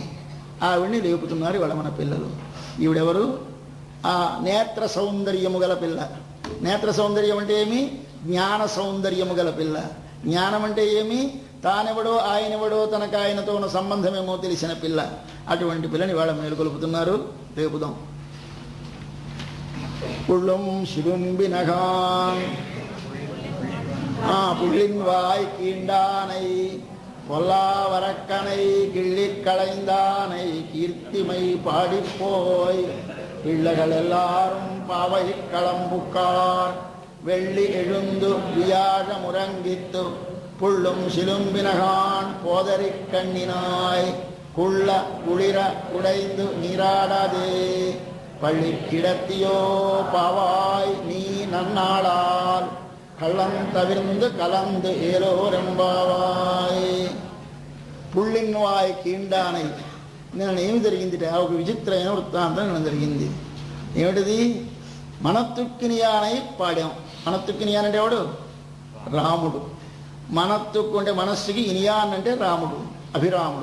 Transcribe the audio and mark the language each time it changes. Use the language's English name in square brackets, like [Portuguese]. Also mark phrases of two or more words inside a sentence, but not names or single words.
[Telugu] ఆవిడ్ని లేపుతున్నారు ఇవాళ మన పిల్లలు. ఈవిడెవరు? ఆ నేత్ర సౌందర్యము గల పిల్ల. నేత్ర సౌందర్యం అంటే ఏమి? జ్ఞాన సౌందర్యము గల పిల్ల. జ్ఞానం అంటే ఏమి? తానెవడో ఆయనెవడో తనకు ఆయనతో ఉన్న సంబంధమేమో తెలిసిన పిల్ల. అటువంటి పిల్లని వాళ్ళ మేలుకొలుపుతున్నారు. రేపుదాం. [Tamil] புள்ளும் சிறும்பினகான் புள்ளின் வாய் கீண்டானை பொல்லாவரக்கனை கிள்ளிக் களைந்தானை கீர்த்திமை பாடிப்போய் பிள்ளைகள் எல்லாரும் பாவை களம்புக்கார் வெள்ளி எழுந்து வியாழ முறங்கித்து புள்ளும் சிலும்பினகான் போதறிக் கண்ணினாய் குள்ள குளிர குடைந்து நீராடாதே பள்ளி கிடத்தியோ பாவாய் நீ நன்னாளால் கள்ளம் தவிர்ந்து கலந்து ఏలోరెంబావాయ్. புள்ளின்வாய் கீண்டானை. [Telugu] నేను ఏమి జరిగింది? ఒక విచిత్రమైన వృత్తాంతం నేను జరిగింది. ఏమిటిది? మనత్తుక్కినియానై పాడాం. మనత్తుక్కినియాన్ అంటే ఎవడు? రాముడు. మనత్తుక్కు అంటే మనస్సుకి, ఇనియాన్ అంటే రాముడు, అభిరాముడు.